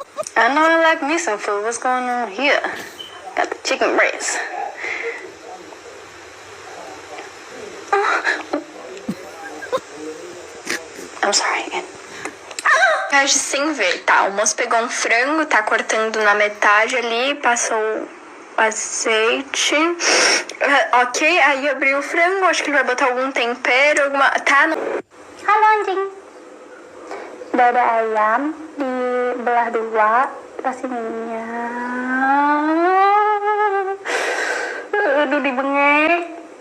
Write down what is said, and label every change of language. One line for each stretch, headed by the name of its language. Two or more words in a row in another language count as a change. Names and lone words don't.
English: I know I like me some food. What's going on here? Got the chicken breast. I'm sorry again.
Portuguese: Reage sem ver, tá? O moço pegou um frango, tá cortando na metade ali, passou o azeite. Ok, aí abriu o frango, acho que ele vai botar algum tempero, alguma... Tá no...
Indonesian: Halo anjing. Dada ayam dibelah dua, kasih minyak. Aduh, dibengek.